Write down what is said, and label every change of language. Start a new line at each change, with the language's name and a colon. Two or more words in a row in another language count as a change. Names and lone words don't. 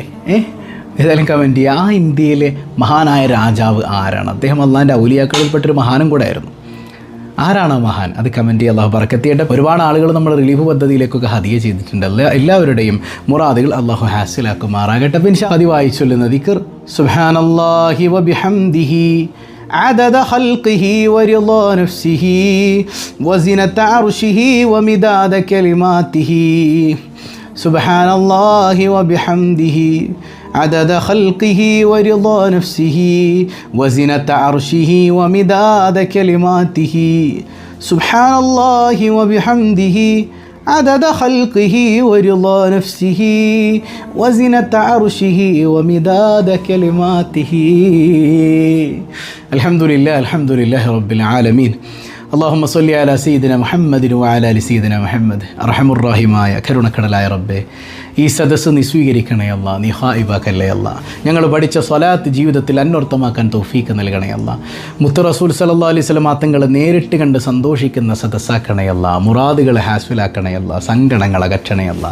Malayalam: ഏതായാലും കമൻറ്റ് ചെയ്യുക. ആ ഇന്ത്യയിലെ മഹാനായ രാജാവ് ആരാണ്? അദ്ദേഹം അള്ളാഹിൻ്റെ ഔലിയാക്കളിൽപ്പെട്ടൊരു മഹാനും കൂടെ ആയിരുന്നു. ആരാണ് ആ മഹാൻ? അത് കമൻറ്റ് ചെയ്യുക. അള്ളാഹു ബറക്കത്ത് ചെയ്യട്ടെ. ഒരുപാട് ആളുകൾ നമ്മൾ റിലീഫ് പദ്ധതിയിലേക്കൊക്കെ ഹദിയ ചെയ്തിട്ടുണ്ട്. എല്ലാവരുടെയും മുറാദുകൾ അള്ളാഹു ഹാസിലാക്കുമാറാകട്ടെ. പിന്നെ പതിവായി ചൊല്ലുന്ന ദിക്ർ
Arabic: سبحان الله وبحمده عدد خلقه ورضا نفسه وزنة عرشه ومداد كلماته سبحان الله وبحمده عدد خلقه ورضا نفسه وزنة عرشه ومداد كلماته سبحان الله وبحمده عدد خلقه ورضا نفسه وزنة عرشه ومداد كلماته. الحمد لله رب العالمين. اللهم صل على سيدنا محمد وعلى آل سيدنا محمد.
Malayalam: അർഹമുർ റഹീമായ കരുണക്കടലായ റബ്ബേ, ഈ സദസ്സ് നീ സ്വീകരിക്കണേ അല്ലാ, നീ ഹായിബാക്കല്ലേ അല്ലാ. ഞങ്ങൾ പഠിച്ച സ്വലാത്ത് ജീവിതത്തിൽ അന്വർത്ഥമാക്കാൻ തൗഫീക്ക് നൽകണേ അല്ലാ. മുത്ത് റസൂൽ
Arabic: صلى الله عليه وسلم
Malayalam: തങ്ങൾ നേരിട്ട് കണ്ട് സന്തോഷിക്കുന്ന സദസ്സാക്കണേ അല്ലാ. മുറാദുകളെ ഹാസ്വിലാക്കണേ അല്ലാ. സങ്കടങ്ങൾ അകറ്റണേ അല്ലാ.